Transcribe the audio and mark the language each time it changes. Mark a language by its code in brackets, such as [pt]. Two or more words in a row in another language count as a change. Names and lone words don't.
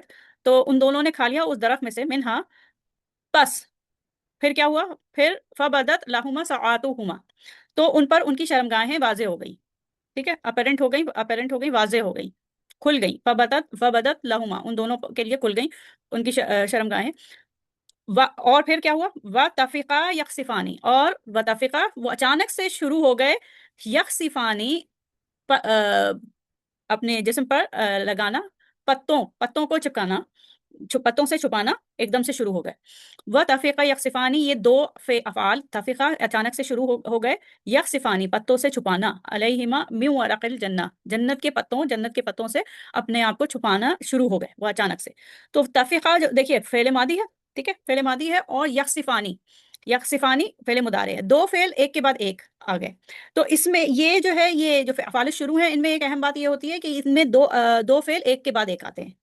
[hi] तो उन दोनों ने खा लिया उस दरख्त में से, मिन्हा, बस फिर क्या हुआ, फिर [ar] فبدت لهما سوآتهما, [hi] तो उन पर उनकी शर्मगाहें वाज़े हो गई। ठीक है, अपरेंट हो गई, वाज़े हो गई, खुल गई। [ar] فبدت لهما, [hi] उन दोनों के लिए खुल गई उनकी शर्मगाहें। और फिर क्या हुआ, [ar] وطفقا يخصفان, [hi] और [ar] وطفقا [hi] वो अचानक से शुरू हो गए, यख़सिफ़ानी अपने जिस्म पर लगाना, पत्तों पत्तों को चिपकाना, पत्तों से छुपाना एकदम से शुरू हो गए। [ar] وطفقا يخصفان, [hi] ये दो अफ़आल, तफ़िक़ा अचानक से शुरू हो गए, यख़सिफ़ानी पत्तों से छुपाना, [ar] عليهما من ورق الجنة, [hi] जन्नत के पत्तों से अपने आप को छुपाना शुरू हो गए वो अचानक से। तो तफ़िक़ा जो देखिए फ़ेल मादी है, ठीक है, फ़ेल मादी है, और यख़सिफ़ानी, यख़सिफ़ानी फ़ेल मुदारे है, दो फ़ेल एक के बाद एक आ गए। तो इसमें ये जो है, ये जो अफ़आल शुरू हैं, इनमें एक अहम बात ये होती है कि इनमें दो फ़ेल एक के बाद एक आते हैं।